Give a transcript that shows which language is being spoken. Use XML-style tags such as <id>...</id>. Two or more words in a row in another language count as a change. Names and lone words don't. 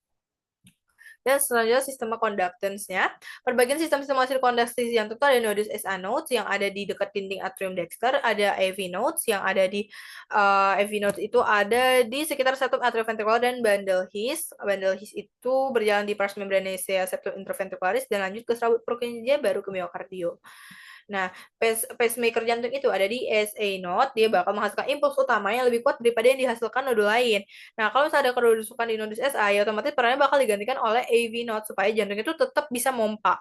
<id>Dan selanjutnya sistema conductance-nya. Perbagian sistem-sistem hasil konduksi jantung itu ada nodus</id> <en>SA nodes</en> <id>yang ada di dekat dinding atrium dexter, ada</id> <en>AV nodes</en> <id>yang ada di</id> <en>AV nodes</en> <id>itu ada di sekitar septum atrioventricular dan bundle His. Bundle His itu berjalan di pars membranaceae septum interventricularis dan lanjut ke serabut Purkinje baru ke miokardio. Nah, pacemaker jantung itu ada di</id> <en>SA node,</en> <id>dia bakal menghasilkan impuls utama yang lebih kuat daripada yang dihasilkan nodul lain. Nah, kalau misalnya ada kerusukan di nodus SA, ya otomatis perannya bakal digantikan oleh</id> <en>AV node</en> <id>supaya jantung itu tetap bisa mompa.</id>